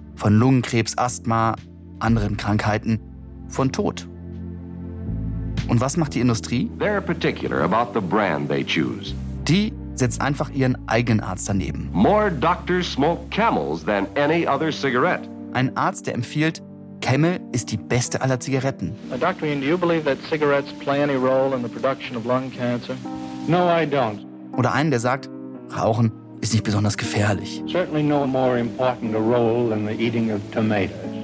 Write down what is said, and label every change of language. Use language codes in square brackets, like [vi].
[de] Von Lungenkrebs, Asthma, anderen Krankheiten, von Tod. Und was macht die Industrie? [en] They're particular about the brand they choose. [de] Die setzt einfach ihren eigenen Arzt daneben. [en] More doctors smoke Camels than any other cigarette. [de] Ein Arzt, der empfiehlt, Camel ist die beste aller Zigaretten. [en] Dr. Ian, do you believe that cigarettes play any role in the production of lung cancer? No, I don't. [de] Oder einen, der sagt, Rauchen ist nicht besonders gefährlich. [en] Certainly no more important a role than the eating of tomatoes.